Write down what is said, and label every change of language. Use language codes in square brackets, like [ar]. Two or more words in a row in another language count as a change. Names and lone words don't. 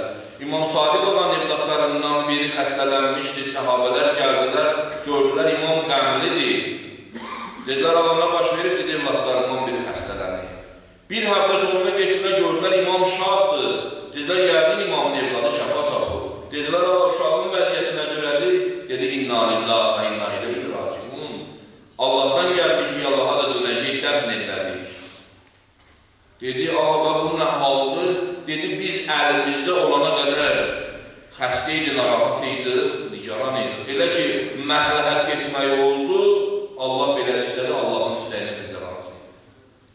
[az] İmam Sadiq olan evlatlarından biri xəstələnmişdir, səhabələr gəldilər, gördülər, imam qəmlidir. Dedilər, alana baş verib, dedi, evlatlarından biri xəstələnir. Bir həftə sonra getdilər, gördülər, imam şaddır. Dedilər, yəqin imamın evladı şəfa tapır. Dedilər, uşağın vəziyyəti necələdir? Dedi, [ar] إنا لله وإنا إليه راجعون. [az] Allahdan gəlmişik, Allaha da dönəcək, dəfn edilədik. Dedi, bu nə haldır? Dedi, biz əlimizdə olana qədər xəstə idi, narahat idik, nigaran idik. Elə ki, məsləhət getmək oldu, Allah belə istədi, Allahın istəyinə biz də razı idik.